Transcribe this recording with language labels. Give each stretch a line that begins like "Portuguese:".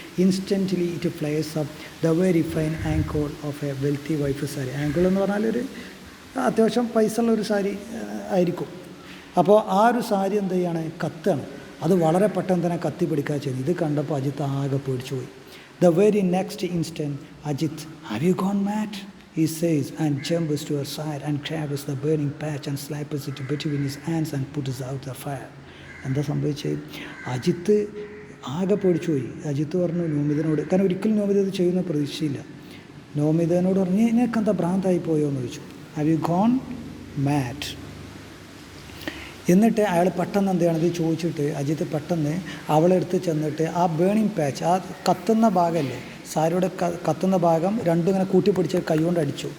English: Instantly it flies up the very fine ankle of a wealthy wife sari.
Malayalam: Angle എന്ന് പറഞ്ഞാൽ ഒരു അത്യാവശ്യം പൈസ ഉള്ള ഒരു സാരി ആയിരിക്കും. അപ്പോൾ ആ ഒരു സാരി എന്ത് ചെയ്യാണ് കത്താണ്. അത് വളരെ പെട്ടെന്ന് തന്നെ കത്തി പിടിക്കുക ചെയ്തു. ഇത് കണ്ടപ്പോൾ അജിത്ത് ആകെ പേടിച്ചു പോയി.
English: The very next instant Ajith have you gone mad he says and jumps to her side and grabs the burning patch and slaps it between his hands and puts out the fire.
Malayalam: എന്താ സംഭവിച്ചത്? അജിത്ത് ആകെ പേടിച്ചു പോയി. അജിത്ത് പറഞ്ഞു നോമിതനോട്, കാരണം ഒരിക്കലും നോമിത ഇത് ചെയ്യുന്ന പ്രതീക്ഷയില്ല. നോമിതനോട് പറഞ്ഞു നിനക്കെന്താ ഭ്രാന്തായി പോയോ എന്ന് ചോദിച്ചു.
English: Have you gone mad?
Malayalam: എന്നിട്ട് അയാൾ പെട്ടെന്ന് എന്ത് ചെയ്യണം, ഇത് ചോദിച്ചിട്ട് അജിത്ത് പെട്ടെന്ന് അവളെടുത്ത് ചെന്നിട്ട് ആ ബേണിംഗ് പാച്ച്, ആ കത്തുന്ന ഭാഗമല്ലേ സാരിയുടെ കത്തുന്ന ഭാഗം രണ്ടും ഇങ്ങനെ കൂട്ടിപ്പിടിച്ച് കൈ കൊണ്ട് അടിച്ചു.